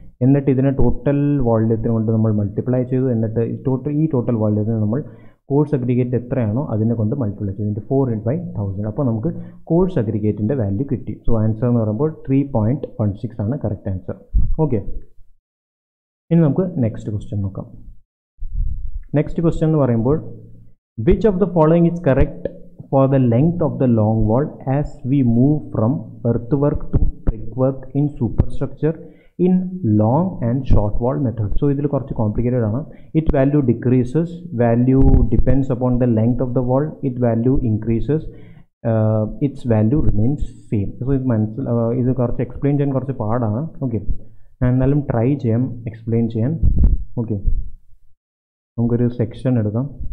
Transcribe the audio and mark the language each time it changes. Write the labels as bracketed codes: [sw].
[ml] എന്നിട്ട് ഇതിനെ ടോട്ടൽ വോള്യത്തിന് കൊണ്ട് നമ്മൾ മൾട്ടിപ്ലൈ ചെയ്തു. എന്നിട്ട് ഈ ടോട്ടൽ വോള്യത്തിന് നമ്മൾ കോഴ്സ് അഗ്രിഗേറ്റ് എത്രയാണോ അതിനെ കൊണ്ട് മൾട്ടിപ്ലൈ ചെയ്തു 4/1000. അപ്പോൾ നമുക്ക് കോഴ്സ് അഗ്രിഗേറ്റിൻ്റെ വാല്യൂ കിട്ടി. സോ ആൻസർ എന്ന് പറയുമ്പോൾ 3.16 ആണ് കറക്റ്റ് ആൻസർ. ഓക്കെ, ഇനി നമുക്ക് നെക്സ്റ്റ് ക്വസ്റ്റ്യൻ നോക്കാം. [en] next question [ml] എന്ന് പറയുമ്പോൾ [en] Which of the following is correct for the length of the long wall as we move from earthwork to brickwork in superstructure in long and short wall method. [ml] So ഇതിൽ കുറച്ച് complicated ആണ്. [en] Its value decreases, value depends upon the length of the wall, its value increases, its value remains same. [ml] So ഇത് കുറച്ച് explain ചെയ്യാൻ കുറച്ച് പാടാണ്. Okay, ഞാൻ എന്നാലും ട്രൈ ചെയ്യാം എക്സ്പ്ലെയിൻ ചെയ്യാൻ. ഓക്കെ, നമുക്കൊരു സെക്ഷൻ എടുക്കാം.